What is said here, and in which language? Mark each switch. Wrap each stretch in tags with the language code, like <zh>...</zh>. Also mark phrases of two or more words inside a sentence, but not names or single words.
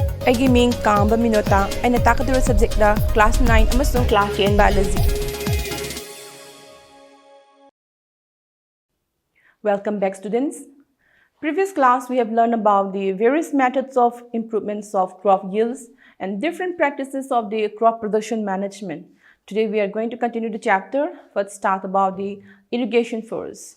<mni>ꯑꯩꯒꯤ ꯃꯤꯡ ꯀꯥꯝꯕ ꯃꯤꯅꯣꯇꯥ ꯑꯩꯅ ꯇꯥꯛꯀꯗꯧꯔꯤꯕ</mni> <en>subject class 9</en> <mni>ꯑꯃꯁꯨꯡ</mni> <en>class 10 biology. Welcome back, students. Previous class we have learned about the various methods of improvements of crop yields and different practices of the crop production management. Today we are going to continue the chapter. Let's start about the irrigation first.</en>